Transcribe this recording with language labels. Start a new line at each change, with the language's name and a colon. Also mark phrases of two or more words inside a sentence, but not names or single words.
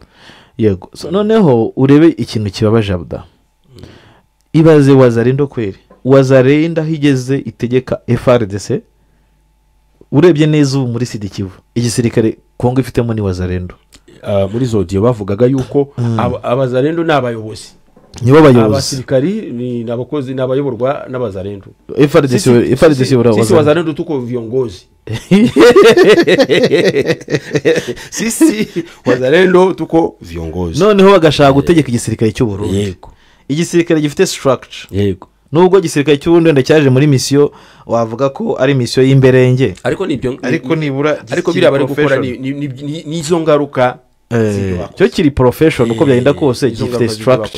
Kinyarwanda: yego noneho urebe ikintu kibabaje Abda ibaze Wazalendo kweri Wazalendo higeze itegeka FRDC urebye neza ubu muri Sud Kivu igisirikare Kongo ifitemo ni Wazalendo muri Zodio bavugaga yuko Abazalendo n'abayobozi nibo bayobozi abasirikari ni nabakozi n'abayoborwa n'Abazalendo FRDC
Swahili: sisi Wazalendo tuko viongozi sisi Wazalendo tuko viongozi
Kinyarwanda: noneho bagashaka gutegeka igisirikare cy'u Burundi yego igisirikare gifite structure yego nubwo igisirikare cy'u Burundi ndacyaje muri mission wavuga ko ari mission y'imberenge ariko nibura ariko bira bari gukora ni izo ngaruka cyo kiri profession uko byagenda kose gifite structure